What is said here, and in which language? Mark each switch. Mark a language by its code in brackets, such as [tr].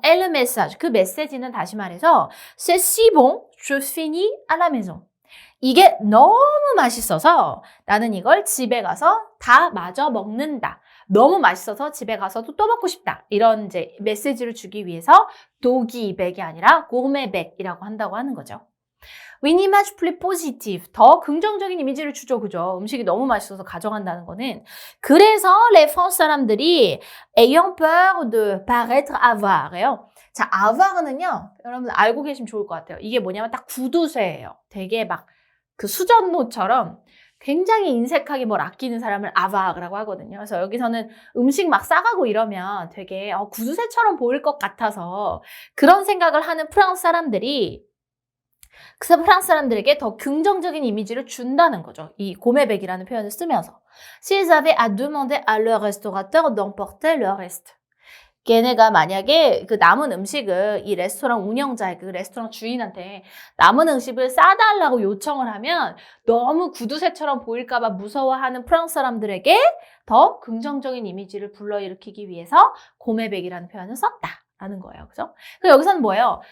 [fr] Elle message. [ko] 그 메시지는 다시 말해서 [fr] c'est si bon, je finis à la maison. [ko] 이게 너무 맛있어서 나는 이걸 집에 가서 다 마저 먹는다. 너무 맛있어서 집에 가서도 또 먹고 싶다. 이런 이제 메시지를 주기 위해서 도기백이 아니라 고메백이라고 한다고 하는 거죠. [fr] Une image plus positive. [ko] 더 긍정적인 이미지를 주죠. 그죠? 음식이 너무 맛있어서 가져간다는 거는. 그래서 [fr] les France [ko] 사람들이 [fr] ayant peur de paraître avare예요. [ko] 자, avare는요. 여러분 알고 계시면 좋을 것 같아요. 이게 뭐냐면 딱 구두쇠예요. 되게 막 그 수전노처럼 굉장히 인색하게 뭘 아끼는 사람을 아바라고 하거든요. 그래서 여기서는 음식 막 싸가고 이러면 되게 구두쇠처럼 보일 것 같아서 그런 생각을 하는 프랑스 사람들이 그래서 프랑스 사람들에게 더 긍정적인 이미지를 준다는 거죠. 이 고메백이라는 표현을 쓰면서. [fr] S'ils avaient à demander à leur restaurateur d'emporter le reste. [ko] 걔네가 만약에 그 남은 음식을 이 레스토랑 운영자의 그 레스토랑 주인한테 남은 음식을 싸달라고 요청을 하면 너무 구두쇠처럼 보일까봐 무서워하는 프랑스 사람들에게 더 긍정적인 이미지를 불러일으키기 위해서 고메백이라는 표현을 썼다라는 거예요. 그죠? 그래서 여기서는 뭐예요?